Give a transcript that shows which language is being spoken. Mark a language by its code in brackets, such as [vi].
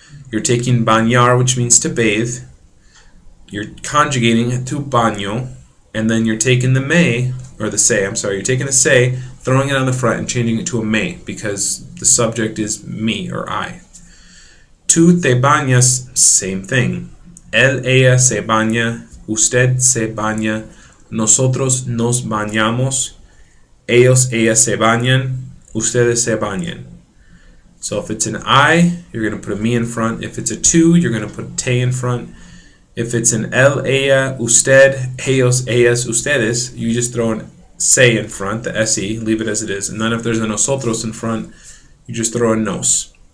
[en] You're taking bañar, which means to bathe. You're conjugating it to baño, and then you're taking the me, or the se, you're taking the se, throwing it on the front and changing it to a me because the subject is me or I. [es] Tú te bañas, [en] same thing. [es] Él, ella se baña, usted se baña, nosotros nos bañamos, ellos, ellas se bañan, ustedes se bañan. [en] So if it's an I, you're going to put a me in front. If it's a tú, you're going to put a te in front. If it's an él, ella, usted, ellos, ellas, ustedes, you just throw an se in front, the se, leave it as it is. And then if there's a nosotros in front, you just throw a nos.